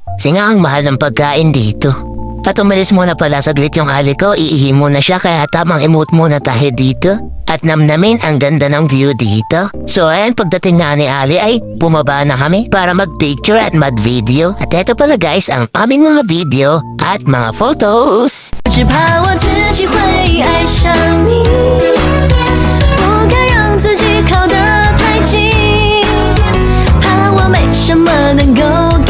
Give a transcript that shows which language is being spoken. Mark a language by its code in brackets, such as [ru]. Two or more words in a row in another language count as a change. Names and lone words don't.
[tl] Kasi nga ang mahal ng pagkain dito. At umalis muna pala saglit yung ali ko, iihi muna siya kaya tamang emote muna tayo dito. At namnamin ang ganda ng view dito. So ayan, pagdating na ni Ali ay bumaba na kami para mag-picture at mag-video. At eto pala guys ang aming mga video at mga photos. [zh] 只怕我自己会爱上你，不敢让自己靠得太近，怕我没什么能够